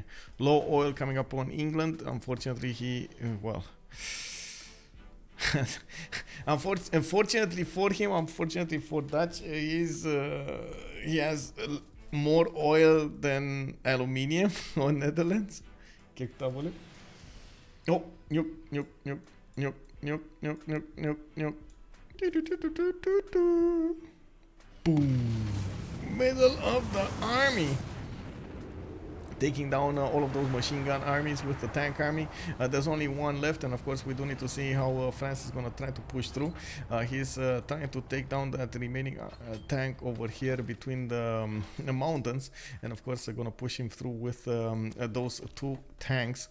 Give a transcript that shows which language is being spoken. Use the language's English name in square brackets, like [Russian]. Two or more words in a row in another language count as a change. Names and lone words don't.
[English] Low oil coming up on England. Unfortunately, he, well, unfortunately for him, unfortunately for Dutch, he has more oil than aluminium on Netherlands. Oh, nuke, nuke, nuke, nuke, nuke, nuke, nuke, nuke, nuke. Boom. Middle of the army. Taking down all of those machine gun armies with the tank army. There's only one left, and of course we do need to see how France is gonna try to push through. He's trying to take down that remaining tank over here between the mountains, and of course they're gonna push him through with those 2 tanks.